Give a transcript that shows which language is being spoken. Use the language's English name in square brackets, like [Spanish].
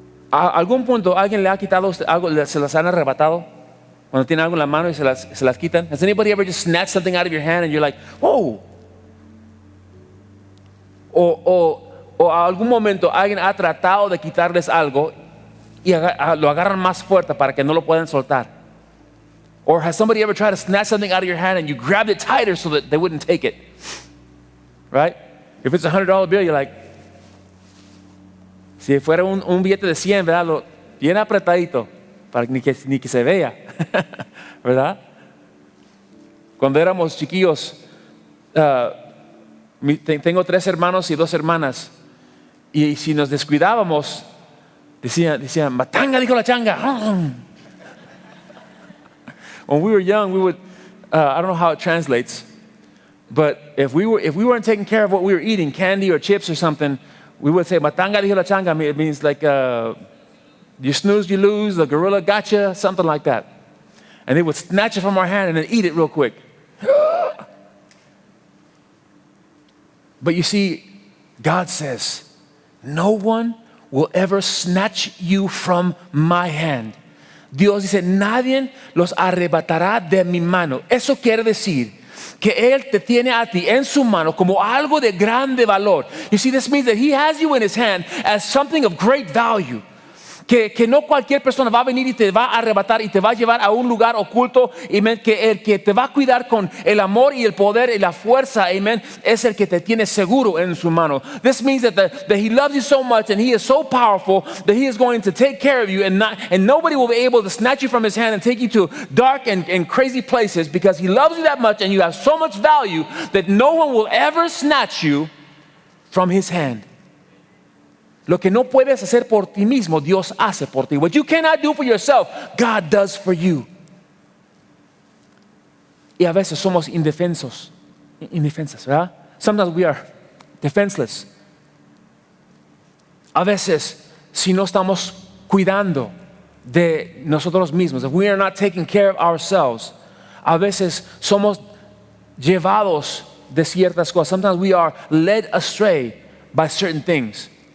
[Spanish] ¿A algún punto alguien le ha quitado algo, se las han arrebatado? Cuando tiene algo en la mano y se las quitan. [English] Has anybody ever just snatched something out of your hand and you're like, whoa? [Spanish] O a algún momento alguien ha tratado de quitarles algo y lo agarran más fuerte para que no lo puedan soltar. [English] Or has somebody ever tried to snatch something out of your hand and you grabbed it tighter so that they wouldn't take it? Right? If it's a $100 bill, you're like, [Spanish] si fuera un billete de 100, ¿verdad? Bien apretadito para ni que se vea, ¿verdad? Cuando éramos chiquillos, tengo 3 hermanos y 2 hermanas, y si nos descuidábamos, decían, matanga, dijo la changa. [English] When we were young, we would, I don't know how it translates, but if we weren't taking care of what we were eating, candy or chips or something, we would say, [Spanish] matanga, dijo la changa. [English] It means like, you snooze, you lose, the gorilla gotcha, something like that. And they would snatch it from our hand and then eat it real quick. But you see, God says, no one will ever snatch you from my hand. [Spanish] Dios dice, nadie los arrebatará de mi mano. Eso quiere decir que Él te tiene a ti en su mano como algo de grande valor. [English] You see, this means that He has you in His hand as something of great value. [Spanish] Que no cualquier persona va a venir y te va a arrebatar y te va a llevar a un lugar oculto. Amen. Que el que te va a cuidar con el amor y el poder y la fuerza, amen, es el que te tiene seguro en su mano. [English] This means that He loves you so much and He is so powerful that He is going to take care of you, and nobody will be able to snatch you from His hand and take you to dark and crazy places, because He loves you that much and you have so much value that no one will ever snatch you from His hand. [Spanish] Lo que no puedes hacer por ti mismo, Dios hace por ti. [English] What you cannot do for yourself, God does for you. [Spanish] Y a veces somos indefensos, ¿verdad? [English] Sometimes we are defenseless. [Spanish] A veces, si no estamos cuidando de nosotros mismos, [English] if we are not taking care of ourselves, [Spanish] a veces somos llevados de ciertas cosas. [English] Sometimes we are led astray by certain things.